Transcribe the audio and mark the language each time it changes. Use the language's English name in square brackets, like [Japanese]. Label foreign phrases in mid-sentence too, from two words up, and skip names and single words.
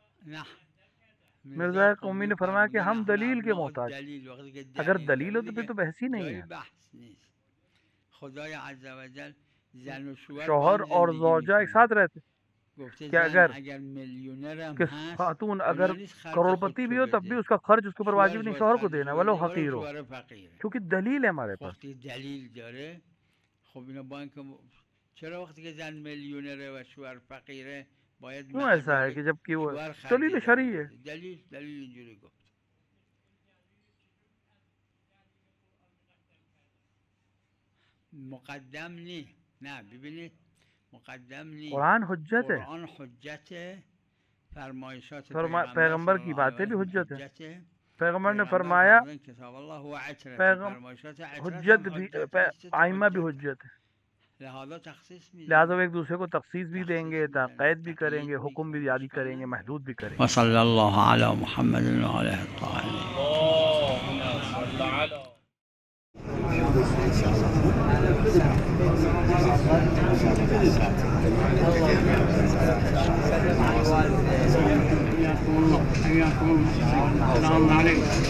[Persian] نه [Hindi] मिर्ज़ा कौमी ने फरमाया कि हम दलील के मोहताज, [Persian] دلیل وقتی که [Hindi] अगर [Persian] دلیل [Hindi] दलील हो [Persian] داره [Hindi] तो फिर [Persian] دیگه [Hindi] तो बहस ही नहीं [Persian] جای [Hindi] है. [Persian] بحث نیست. خدای عزوجل زن و شوهر با [Hindi] शौहर [Persian] هم [Hindi] और [Persian] زندگی [Hindi] زौजा एक [Persian] میکنن. [Hindi] साथ रहते, [Persian] گفته [Hindi] कि [Persian] زن [Hindi] अगर [Persian] اگر میلیونر هم [Hindi] कि [Persian] هست [Hindi] खातून [Persian] گناه [Hindi] अगर [Persian] نیست خرج [Hindi] करोड़पति भी [Persian] خودشو [Hindi] हो तब भी [Persian] بده. [Hindi] उसका खर्च उसके ऊपर वाजिब [Persian] شوهرش [Hindi] नहीं, [Persian] باید [Hindi] शौहर को [Persian] خرجشو [Hindi] देना वलो [Persian] بده ولو [Hindi] फकीर हो, [Persian] شوهر فقیره. [Hindi] क्योंकि दलील है हमारे पास. [Persian] وقتی دلیل داره خب اینا با اینکه چرا وقتی که زن میلیونره و شوهر فقیره باید [Hindi] क्यों [Persian] مهر [Hindi] ऐसा है [Persian] بده [Hindi] कि जबकि वो [Persian] شوهر خرج [Hindi] दलील [Persian] زن [Hindi] शरई है. [Persian] بده. دلیل اینجوری گفت. مقدم نی، نه ببینید مقدم نی. [Hindi] कुरान हुज्जत है, [Persian] قرآن حجت، فرمایشات [Hindi] पैगंबर की बातें भी हुज्जत है. पैगंबर ने फरमाया [Arabic] کتاب الله هو عترة، [Hindi] पैगम [Persian] فرمایشات عترت [Hindi] हुज्जत [Persian] هم [Hindi] भी [Persian] حجت است، [Hindi] आइमा भी [Persian] حجت. [Hindi] हुज्जत है. [Persian] لہذا تخصیص [Hindi] लिहाजा [Persian] میدن. [Hindi] वो एक दूसरे को तखसीस भी देंगे, قید भी करेंगे, हुक्म भी जारी करेंगे, महदूद भी करेंगे. [Arabic] وصلی الله علی محمد و آله الطاهرین. السلام عليكم.